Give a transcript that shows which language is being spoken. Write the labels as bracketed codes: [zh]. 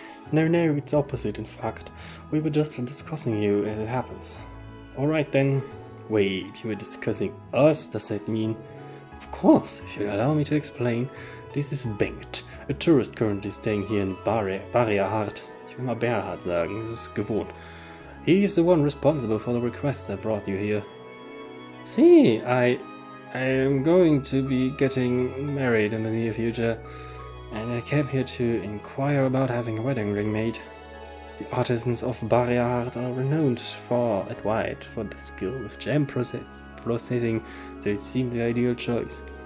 [en] No, it's opposite, in fact. We were just discussing you as it happens. Alright then. Wait, you were discussing us? Does that mean... Of course, if you'll allow me to explain. This is Bengt, a tourist currently staying here in Barrier. [de] Ich will mal Berhard sagen, das ist gewohnt. [en] He's the one responsible for the request that brought you here. See, I am going to be getting married in the near future, and I came here to inquire about having a wedding ring made. The artisans of Barrier are renowned far and wide for the skill of gem processing, so it seemed the ideal choice.